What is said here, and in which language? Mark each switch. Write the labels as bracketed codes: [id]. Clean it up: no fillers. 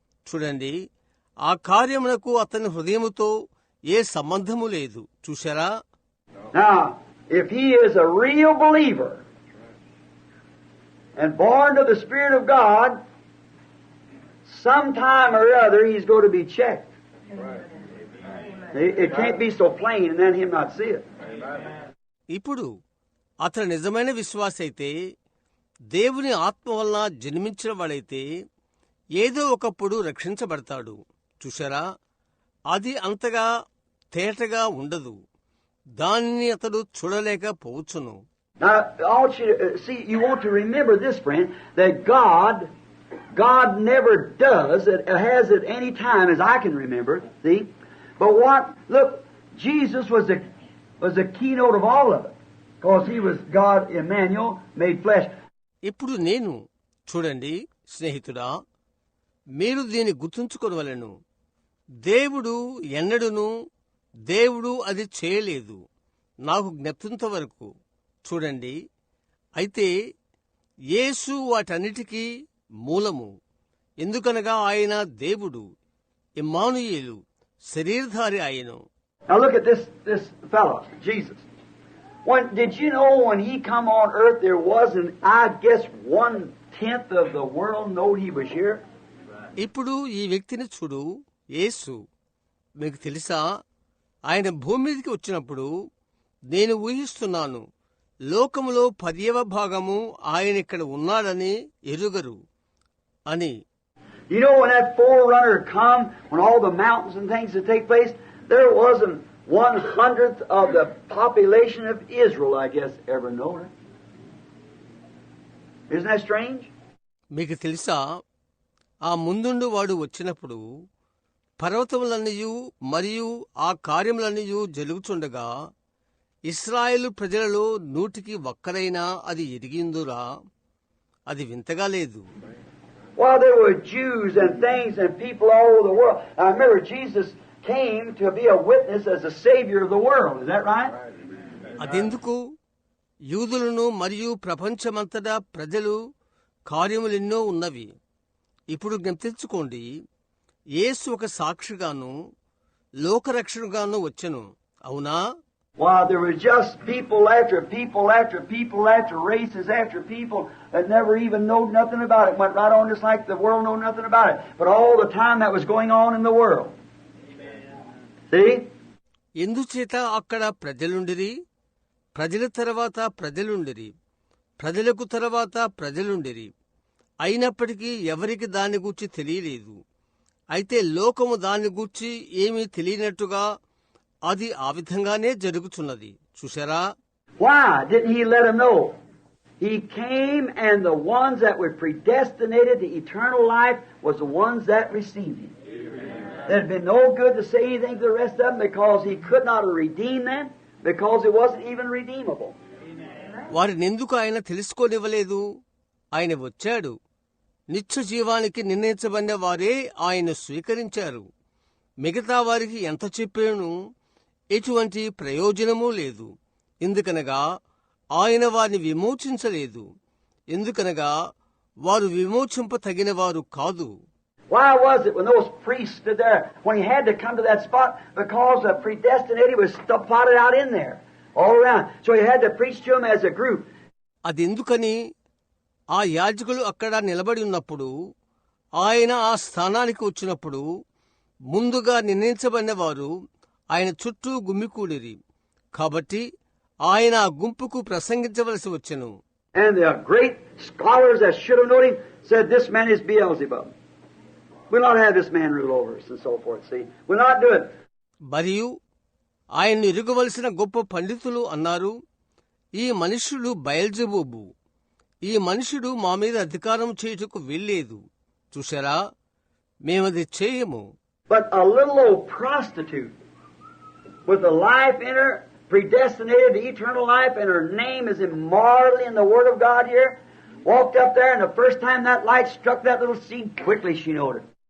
[te] చూడండి, ఆ కార్యమునకు అతని హృదయముతో ఏ సంబంధము లేదు. చూశారా? [en] Now, if he is a real believer, and born of the Spirit of God, sometime or other he's going to be checked. It can't be so plain and then him not see it. [te] ఇప్పుడు అతను నిజమైన విశ్వాస అయితే, దేవుని ఆత్మ వలన జన్మించిన వాడైతే ఏదో ఒకప్పుడు రక్షించబడతాడు. చూశారా, అది అంతగా తేటగా ఉండదు. దానిని అతడు చూడలేకపోవచ్చును. [en] Now, I want you to see, you want to remember this, friend, that God never does it, has at any time as I can remember, see? But look, Jesus was the keynote of all of it, because he was God, Emmanuel, made flesh. [te] ఇప్పుడు నేను, చూడండి స్నేహితుడా, మీరు దీన్ని గుర్తుంచుకోవలెను. దేవుడు ఎన్నడూను దేవుడు అది చేయలేదు, నాకు జ్ఞప్తింత వరకు. చూడండి, అయితే యేసు వాటన్నిటికీ మూలము. ఎందుకనగా ఆయన దేవుడు, ఇమ్మానుయేలు, శరీరధారి ఆయను. [en] Now look at this fellow, Jesus. Did you know when he come on earth there wasn't, I guess, 1/10 of the world know he was here? [te] ఇప్పుడు ఈ వ్యక్తిని చూడు, యేసు. మీకు తెలుసా, ఆయన భూమి మీదకి వచ్చినప్పుడు నేను ఊహిస్తున్నాను, లోకములో 10వ భాగము ఆయన ఇక్కడ ఉన్నాడని ఎరుగరు అని. [en] You know, when that forerunner come, when all the mountains and things that take place, there wasn't 1/100th of the population of Israel, I guess, ever known it. Isn't that strange? [te] మీకు తెలుసా, ఆ ముందుండు వాడు వచ్చినప్పుడు పర్వతములన్నయూ మరియు ఆ కార్యములన్నయూ జరుగుచుండగా ఇశ్రాయేలు ప్రజలలో 100కి ఒక్కరైనా అది ఎరిగిందురా? అది వింతగా లేదు. [en] Well, there were Jews and things and people all over the world. I remember Jesus came to be a witness as a savior of the world. Is that right? [te] అదెందుకు? యూదులను మరియు ప్రపంచమంతటా ప్రజలు కార్యములెన్నో ఉన్నవి. ఇప్పుడు జ్ఞప్తించుకోండి, యేసు ఒక సాక్షిగాను లోకరక్షణగాను వచ్చెను, అవునా? [en] Well, there were just people after people after people after races after people that never even knowed nothing about it. Went right on just like the world know nothing about it. But all the time that was going on in the world. See? [te] ఎందుచేత అక్కడ ప్రజలుండిరి, ప్రజల తర్వాత ప్రజలుండిరి, ప్రజలకు తర్వాత ప్రజలుండిరి. అయినప్పటికీ ఎవరికి దాని గూర్చి తెలియలేదు. అయితే లోకము దాని గూర్చి ఏమీ తెలియనట్టుగా అది ఆ విధంగానే జరుగుతున్నది. చూశారా? [en] Why didn't he let them know? He came and the ones that were predestinated to eternal life was the ones that received him. There had been no good to say anything to the rest of them because he could not have redeemed them because it wasn't even redeemable. [te] వారినెందుకు ఆయన తెలుసుకోనివ్వలేదు? ఆయన వచ్చాడు, నిత్య జీవానికి నిర్ణయించబడిన వారే ఆయన స్వీకరించారు. మిగతా వారికి ఎంత చెప్పాను, ఎటువంటి ప్రయోజనమూ లేదు. ఎందుకనగా ఆయన వారిని విమోచించలేదు. ఎందుకనగా వారు విమోచింప తగిన వారు కాదు. [en] Why was it when those priests stood there, when he had to come to that spot, because the predestinated was plotted out in there, all around. So he had to preach to them as a group. [te] అదెందుకని? ఆ యాజకులు అక్కడ నిలబడి ఉన్నప్పుడు, ఆయన ఆ స్థానానికి వచ్చినప్పుడు ముందుగా నిర్ణయించబడిన వారు ఆయన చుట్టూ గుమ్మికూడిరి. కాబట్టి ఆయన ఆ గుంపుకు ప్రసంగించవలసి వచ్చెను. [en] And the great scholars that should have known him said, "This man is Beelzebub. We'll not have this man rule over us," and so forth. See, we'll not do it. [te] మరియు ఆయన్ను ఎరుగవలసిన గొప్ప పండితులు అన్నారు, ఈ మనుష్యుడు బయల్జెబూబు, ఈ మనుష్యుడు మా మీద అధికారం చేయుటకు వీల్లేదు. చూశారా, మేమది చేయము. [en] But a little old prostitute with a life in her, predestinated to eternal life, and her name is immortal in the Word of God here, walked up there, and the first time that light struck that little seed, quickly she noted.